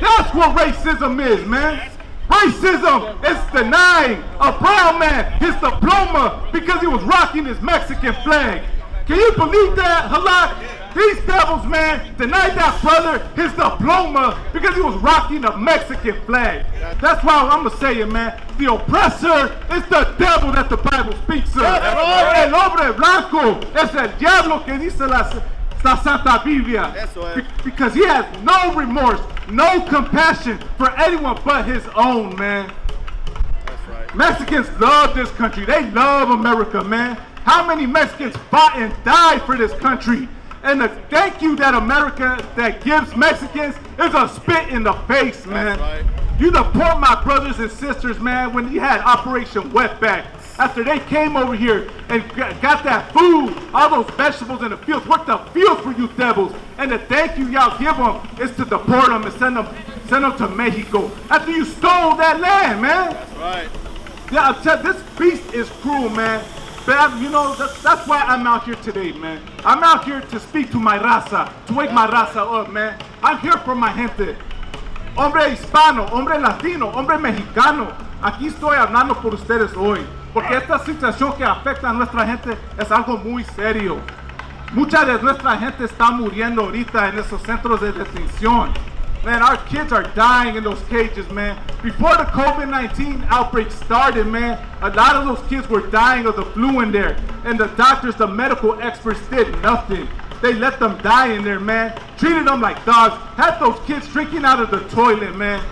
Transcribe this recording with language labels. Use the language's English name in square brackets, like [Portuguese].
[English] That's what racism is, man. Racism is denying a brown man his diploma because he was rocking his Mexican flag. Can you believe that, Halak? These devils, man, denied that brother his diploma because he was rocking a Mexican flag. That's why I'm going to say it, man. The oppressor is the devil that the Bible speaks of. [Spanish] El hombre blanco es el diablo que dice la Santa Biblia. [English] Because he has no remorse, no compassion for anyone but his own, man. That's right. Mexicans love this country. They love America, man. How many Mexicans fought and died for this country? And the thank you that America that gives Mexicans is a spit in the face, man. That's right. You deport my brothers and sisters, man, when you had Operation Wetback. After they came over here and got that food, all those vegetables in the fields, worked the fields for you devils. And the thank you y'all give them is to deport them and send them to Mexico. After you stole that land, man. That's right. Yeah, I tell you, this beast is cruel, man. But you know, that's why I'm out here today, man. I'm out here to speak to my raza, to wake my raza up, man. I'm here for my gente. [Spanish] Hombre hispano, hombre latino, hombre mexicano. Aquí estoy hablando por ustedes hoy. Porque esta situación que afecta a nuestra gente es algo muy serio. Mucha de nuestra gente está muriendo ahorita en esos centros de detención. [English] Man, our kids are dying in those cages, man. Before the COVID-19 outbreak started, man, a lot of those kids were dying of the flu in there. And the doctors, the medical experts did nothing. They let them die in there, man. Treated them like dogs. Had those kids drinking out of the toilet, man.